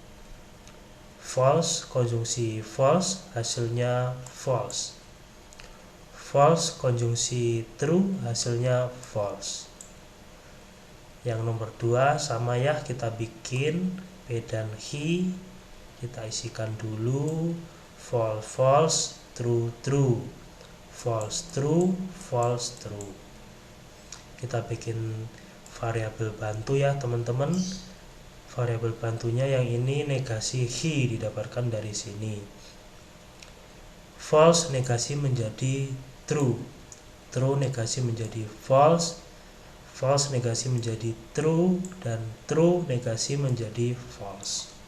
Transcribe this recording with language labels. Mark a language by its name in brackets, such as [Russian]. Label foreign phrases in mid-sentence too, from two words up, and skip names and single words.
[Indonesian] False konjungsi false, hasilnya false. False konjungsi true, hasilnya false. Yang nomor 2 sama ya, kita bikin P dan he, kita isikan dulu [English] false false, true true, false true false true. [Indonesian] Kita bikin variabel bantu ya teman-teman. Variabel bantunya yang ini negasi he didapatkan dari sini. False negasi menjadi true, true negasi menjadi false, false negasi menjadi true, dan true negasi menjadi false.